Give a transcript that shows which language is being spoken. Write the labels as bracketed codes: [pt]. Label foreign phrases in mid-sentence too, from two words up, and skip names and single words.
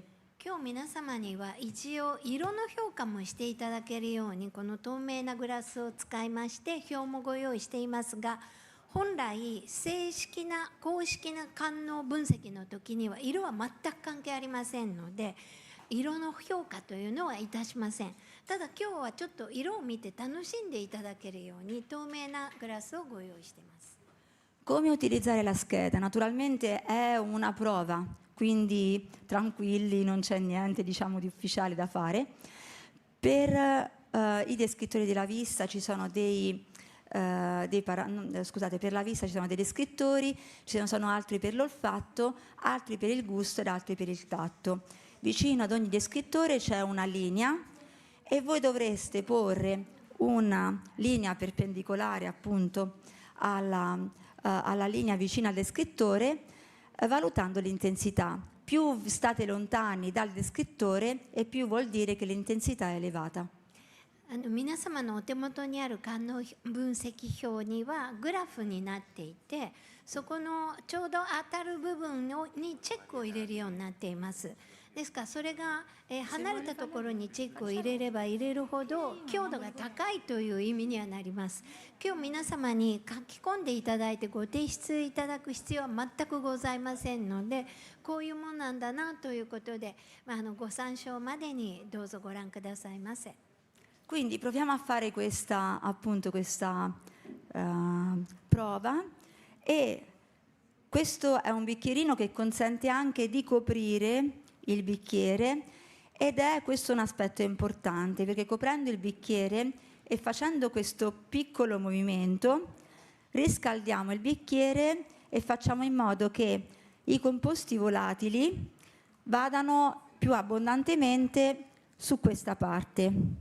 [ja] 今日皆様には一応色の評価もしていただけるようにこの透明なグラスを使いまして表もご用意していますが、本来正式な公式な官能分析の時には色は全く関係ありませんので、色の評価というのはいたしません。ただ今日はちょっと色を見て楽しんでいただけるように透明なグラスをご用意しています。 [it] Come utilizzare la scheda? Naturalmente è una prova, quindi tranquilli, non c'è niente diciamo di ufficiale da fare. Per i descrittori della vista ci sono per la vista ci sono dei descrittori, ci sono altri per l'olfatto, altri per il gusto ed altri per il tatto. Vicino ad ogni descrittore c'è una linea e voi dovreste porre una linea perpendicolare appunto alla linea vicina al descrittore, valutando l'intensità. Più state lontani dal descrittore e più vuol dire che l'intensità è elevata. [ja] 皆様のお手元にある官能分析表にはグラフになっていて、そこのちょうど当たる部分にチェックを入れるようになっています。ですからそれが、離れたところにチェックを入れれば入れるほど強度が高いという意味にはなります。今日皆様に書き込んでいただいてご提出いただく必要は全くございませんので、こういうものなんだなということで、ご参照までにどうぞご覧くださいませ。 [it] Quindi proviamo a fare questa prova e questo è un bicchierino che consente anche di coprire il bicchiere ed è questo un aspetto importante perché coprendo il bicchiere e facendo questo piccolo movimento riscaldiamo il bicchiere e facciamo in modo che i composti volatili vadano più abbondantemente su questa parte.